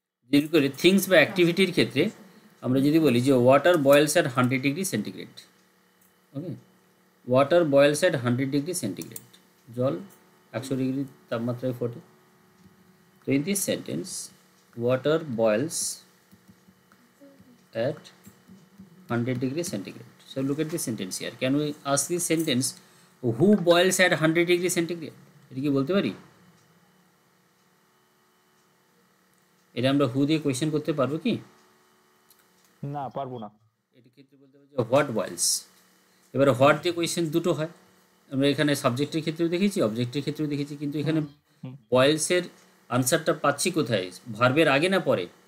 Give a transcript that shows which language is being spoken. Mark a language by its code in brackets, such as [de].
[bn] যেমন করে থিংস বা অ্যাক্টিভিটির ক্ষেত্রে আমরা যদি বলি যে [en] water boils at 100 degree centigrade, [bn] okay, water বয়েলস at 100 degree centigrade, জল 100 ডিগ্রি তাপমাত্রায় ফোটে। [en] তো in this sentence water boils at 100 degree centigrade. So look at this sentence here. Can we ask this sentence, who boils at 100 degree centigrade? [bn] এটা কি বলতে পারি? এটা আমরা হু দিয়ে কোয়েশ্চেন করতে পারবো কি? না, পারবো না। এর ক্ষেত্রে বলতে পারি যে হোয়াট বয়েলস। এবারে হোয়াট দিয়ে কোয়েশ্চেন দুটো হয়, আমরা এখানে সাবজেক্টের ক্ষেত্রেও দেখেছি, অবজেক্টের ক্ষেত্রেও দেখেছি, কিন্তু এখানে বয়েলসের আনসারটা পাচ্ছি কোথায়, ভার্বের আগে না পরে?